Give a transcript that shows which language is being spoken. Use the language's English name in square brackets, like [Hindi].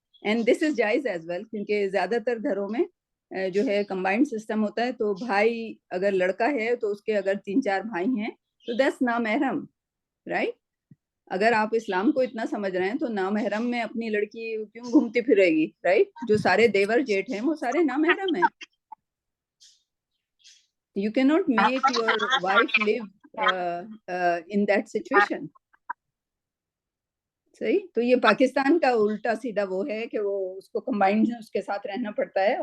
[English] and this is [Urdu] جائز [English] as well, [Urdu] کیونکہ زیادہ تر گھروں میں جو ہے کمبائنڈ سسٹم ہوتا ہے. تو بھائی اگر لڑکا ہے تو اس کے اگر 3-4 بھائی ہیں تو دس نامحرم، رائٹ. اگر آپ اسلام کو اتنا سمجھ رہے ہیں تو نامحرم میں اپنی لڑکی کیوں گھومتی پھرے گی، رائٹ. جو سارے دیور جیٹھ ہیں وہ سارے نامحرم ہیں. [English] You cannot make your wife live in that situation. [Urdu] صحیح. تو یہ پاکستان کا الٹا سیدھا وہ ہے کہ وہ اس کو کمبائنڈ اس کے ساتھ رہنا پڑتا ہے.